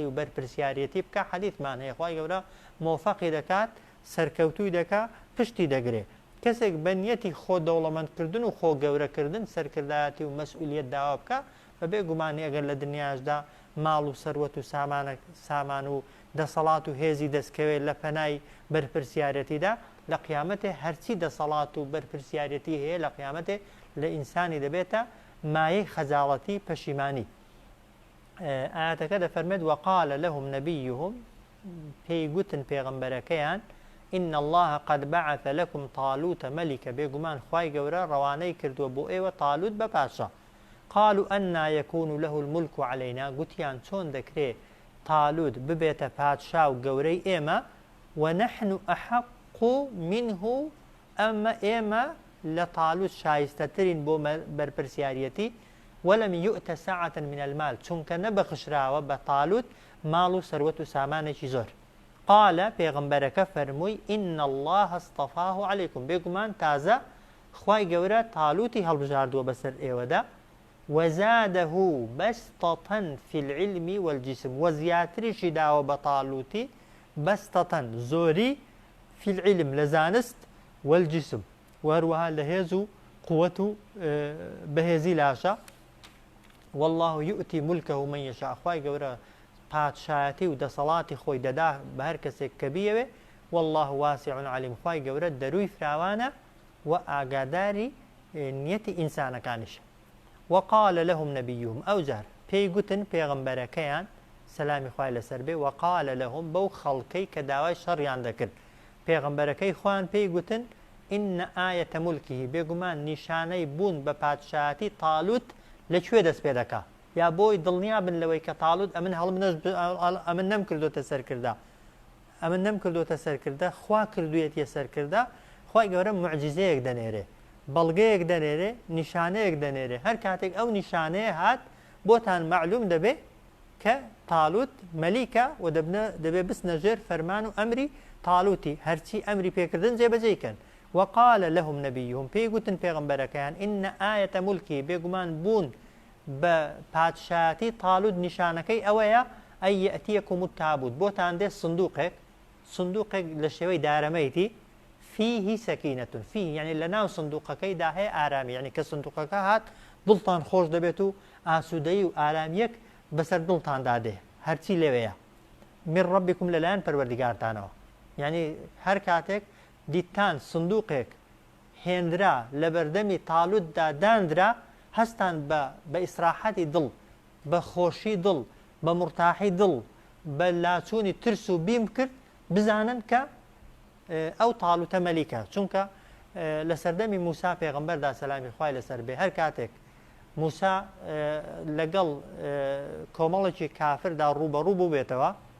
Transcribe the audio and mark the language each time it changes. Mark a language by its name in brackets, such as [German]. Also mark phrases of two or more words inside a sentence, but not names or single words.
[Central Kurdish] و بەرپرسیارەتی بکە حەدیثمان هەیە خوای گەورە مۆفەقی دەکات سەرکەوتووی دەکا پشتی دەگرێ کەسێک بە نیەتی خۆ دەوڵەمەندکردن و خۆ گەورەکردن سەرکردایەتی و مەسئولیەت داوا بکە بەبێ گومانی ئەگەر لە دنیاشدا ماڵ و سەروەت و سامان و دەسەڵات و هێزی دەستکەوێت لە پەنای بەرپرسیارەتیدا لە قیامەتێ هەرچی دەسەڵات و بەرپرسیارەتی هەیە لە قیامەتێ لە ئینسانی دەبێتە مایەی خەجاڵەتی پەشیمانی. ئاەتەکە دەفەرمێت [Arabic] وقال لهم نبيهم [Central Kurdish] پێی گوتن پێغەمبەرەکەیان [Arabic] إن الله قد بعث لكم طالوت ملكا [Central Kurdish] بێگومان خوای گەورە ڕەوانەی کردووە بۆ ئێوە طالوت بە پاشا. [Arabic] قالوا أنا يكون له الملك علينا [Central Kurdish] گوتیان چۆن دەکرێت طالوت ببێتە پادشا و گەورەی ئێمە [Arabic] ونحن أحق منه [Central Kurdish] ئەمە ئێمە لە طالوت شایستەترین بۆ بەرپرسیارەتی [Arabic] ولم يؤت سعة من المال [Central Kurdish] چونکە نەبەخشراوە بە طالوت ماڵ و سەروەت و سامانێکی زۆر. قال پێغەمبەرەکە فەرمووی [Arabic] إن الله اصطفاه عليكم [Central Kurdish] بێگومان تازە خوای گەورە طالوتی هەڵبژاردووە بەسەر ئێوەدا [Arabic] وزاده بسطة في العلم والجسم [Central Kurdish] وزياتريشي داوە بە طالوتی بسطة زۆری [Arabic] في العلم [Central Kurdish] لە زانست والجسم وهروەها لە هێز و قووەت و بەهێزی لاشە. [Arabic] والله يؤتي ملكه من يشاء [Central Kurdish] خوای گەورە پادشایەتی و دەسەڵاتی خۆی دەدا بە هەر کەسێک کە بیەوێ [Arabic] والله واسع علیم [Central Kurdish] خوای گەورە دەروی فراوانە و ئاگاداری نیەتی ئینسانەکانیشە. [Arabic] وقال لهم نبيهم [Central Kurdish] ئەو جار پێی گوتن پێغەمبەرەکەیان سەلامی خوای لەسەر بێ [Arabic] وقال لهم [Central Kurdish] بەو خەڵکەی کە داوای شەڕیان دەکرد پێغەمبەرەکەی خۆیان پێی گوتن [Arabic] إن آية ملكه [Central Kurdish] بێگومان نیشانەی بوون بە پادشایەتی طالوت لەکوێ دەست پێ دەکا یا بۆی دڵنیا بن لەوەی کە طالوت ئەمن نەم کردوتە سەرکردا ئەمن نەم کردوتە سەرکردا خوا کردوویەتیە سەرکردا خوای گەورە موعجزەیەک دەنێرێ بەڵگەیەک دەنێرێ نیشانەیەک دەنێرێ هەر کاتێک ئەو نیشانەیە هات بۆتان معلوم دەبێ کە طالوت مەلیکە و دەبێ بستنە ژێر فەرمان و ئەمری طالوتی هەرچی ئەمری پێکردن جێبەجێکەن. [Arabic] وقال لهم نبيهم [Central Kurdish] پێی گوتن پێغەمبەرەکەیان [Arabic] إن آية ملكه [Central Kurdish] بێگومان بوون بە پادشایەتی طالوت نیشانەکەی ئەوەیە [Arabic] ئەی یەئتیەکم التابوت [Central Kurdish] بۆتان دێ سندوقێک لە شێوەی دارەمەیتی [Arabic] فيه سەکینەة فيه [Central Kurdish] یعنی لە ناو سندوقەکەیدا هەیە ئارامی یعنی کە سندوقەکە هات دڵتان خۆش دەبێت و ئاسوودەیی و ئارامیەک بەسەر دڵتاندا دێ هەرچی لەوەیە [Arabic] من ربكم [Central Kurdish] لەلایەن پەروەردگارتانەوە. یعنی هەر کاتێک دیتان سندوقێک هێندرا لە بەردەمی طالوتدا دانرا هەستان بە ئیسراحەتی دڵ بە خۆشی دڵ بە مرتاحی دڵ بە لاچوونی ترس و بیم کرد بزانن کە ئەو طالوتە مەلیکە چونکە لە سەردەمی موسا پێغەمبەردا سەلامی خوای لەسەر بێ هەر کاتێک موسا لەگەڵ کۆمەڵێکی کافردا ڕوبەڕوو بوو بێتەوە